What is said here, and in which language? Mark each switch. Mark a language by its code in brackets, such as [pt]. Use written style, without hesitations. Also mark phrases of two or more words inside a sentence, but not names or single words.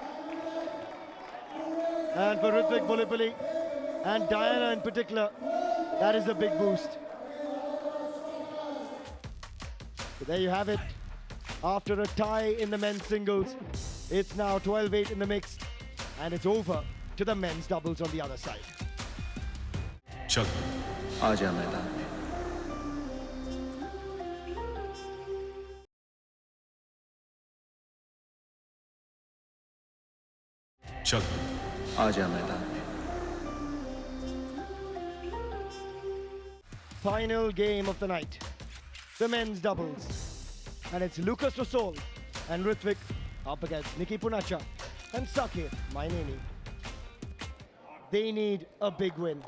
[en] And for Ritwik Bulipalli and Diana in particular, that is a big boost. So there you have it. After a tie in the men's singles, it's now 12-8 in the mixed, and it's over to the men's doubles on the other side. [hi] चल आजा मैदान में चल आजा मैदान में [en] Final game of the night, the men's doubles. And it's Lucas Rosol and Ritwik up against Nikki Punacha and Saket Mainini. They need a big win.